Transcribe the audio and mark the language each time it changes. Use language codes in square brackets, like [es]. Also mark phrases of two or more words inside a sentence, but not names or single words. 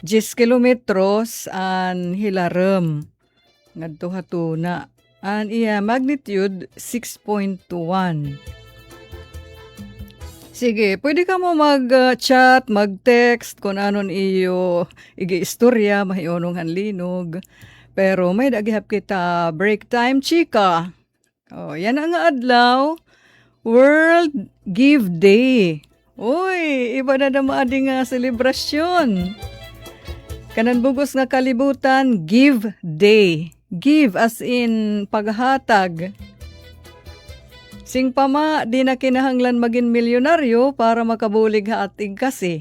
[war] 10 kilometros an hilarem ngadto hatuna. An iya magnitude 6.1. Sige, pwede ka mo mag-chat, mag-text kung anon iyo igi-istorya, mahionong hanlinog. Pero may dagihap kita break time, chika. Oh, yan ang adlaw. World Give Day. Uy, iba na maadi nga selebrasyon. Kanan bugos nga kalibutan, Give Day. [en] Give as in paghatag. [war] Sing pama, di na kinahanglan maging milyonaryo para makabulig haatig kasi.